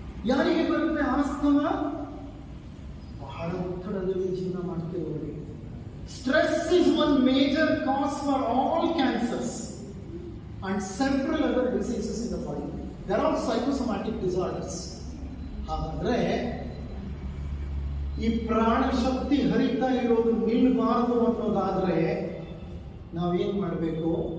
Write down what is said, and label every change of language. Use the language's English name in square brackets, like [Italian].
[Kannada] ಯಾರಿಗೆ ಬರುತ್ತೆ ಆಸ್ತಮ? ಬಹಳ ಒತ್ತಡದಲ್ಲಿ ಜೀವನ ಮಾಡ್ತಿರೋರಿಗೆ. [English] Stress is one major cause for all cancers and several other diseases in the body. There are psychosomatic disorders. [Kannada] ಹಾಗಾದ್ರೆ ಈ ಪ್ರಾಣ ಶಕ್ತಿ ಹರಿತಾ ಇರೋದು ನಿಲ್ಬಾರದು ಅನ್ನೋದಾದ್ರೆ ನಾವೇನ್ ಮಾಡಬೇಕು?